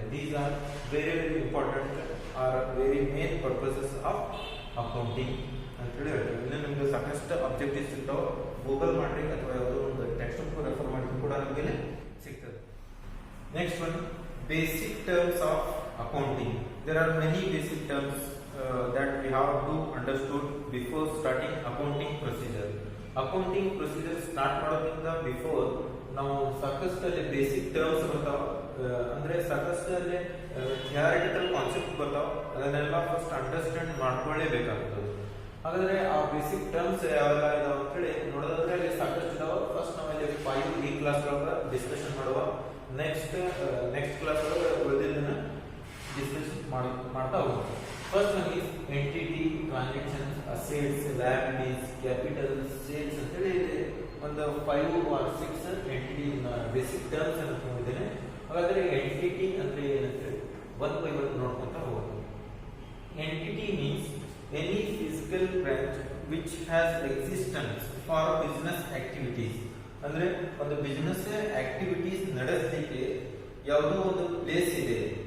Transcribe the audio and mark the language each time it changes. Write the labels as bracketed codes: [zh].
[en] these are very important are very main purposes of accounting [kn] ಅಂತ ಹೇಳಿ ಹೇಳ್ತೀವಿ. ಇಲ್ಲಿ ನಿಮ್ಗೆ ಸಾಕಷ್ಟು ಅಬ್ಜೆಕ್ಟಿವ್ಸ್ ಇರ್ತಾವೆ, ಗೂಗಲ್ ಮಾಡ್ರಿ ಅಥವಾ ಯಾವುದೋ ಒಂದು ಟೆಕ್ಸ್ಟ್ ಬುಕ್ ರೆಫರ್ ಮಾಡಿ ಕೂಡ ನಮಗೆ ಸಿಗ್ತದೆ. [en] Next one, basic terms of accounting. There are many basic terms that we have to understood before starting accounting procedure. [kn] Accounting procedure start ಮಾಡೋದ್ರಿಂದ ಬಿಫೋರ್ ನಾವು ಸಾಕಷ್ಟಲ್ಲಿ ಬೇಸಿಕ್ ಟರ್ಮ್ಸ್ ಬರ್ತಾವ, ಅಂದ್ರೆ ಸಾಕಷ್ಟಲ್ಲಿ ಥಿಯರಿಟಿಕಲ್ ಕಾನ್ಸೆಪ್ಟ್ ಬರ್ತಾವ. ಅದನ್ನೆಲ್ಲ ಫಸ್ಟ್ ಅಂಡರ್ಸ್ಟ್ಯಾಂಡ್ ಮಾಡ್ಕೊಳ್ಳೇಬೇಕಾಗ್ತದೆ. ಹಾಗಾದ್ರೆ ಆ ಬೇಸಿಕ್ ಟರ್ಮ್ಸ್ ಯಾವೆಲ್ಲ ಇದಾವ ಅಂತ ಹೇಳಿ ನೋಡೋದಾದ್ರೆ ಅಲ್ಲಿ ಸಾಕಷ್ಟು ಇದಾವ. ಫಸ್ಟ್ ನಾವಲ್ಲಿ 5 ಈ ಕ್ಲಾಸ್ ಒಳಗೆ ಡಿಸ್ಕಷನ್ ಮಾಡುವ. ನೆಕ್ಸ್ಟ್ ಕ್ಲಾಸ್ ಒಳಗೆ ಉಳಿದಿದ್ದನ್ನ ಡಿಸ್ಕಷನ್ ಮಾಡ್ತಾ ಹೋಗೋಣ. [en] First one is entity, transactions, assets, liabilities, capital, sales [kn] ಅಂತ ಹೇಳಿ ಒಂದು 5 or 6 ಎಂಟಿಟಿ ಬೇಸಿಕ್ ಟರ್ಮ್ಸ್ ಅನ್ನು ತಗೊಂಡಿದ್ದೇನೆ. ಹಾಗಾದ್ರೆ ಎಂಟಿಟಿ ಅಂದ್ರೆ ಏನಂದ್ರೆ ಒನ್ ಬೈ ಒನ್ ನೋಡ್ಕೊಂತ ಹೋಗೋದು. [en] Entity means any physical branch which has existence for business activities. [kn] ಅಂದ್ರೆ ಒಂದು ಬಿಸಿನೆಸ್ ಆಕ್ಟಿವಿಟೀಸ್ ನಡೆಸಲಿಕ್ಕೆ ಯಾವುದೋ ಒಂದು ಪ್ಲೇಸ್ ಇದೆ.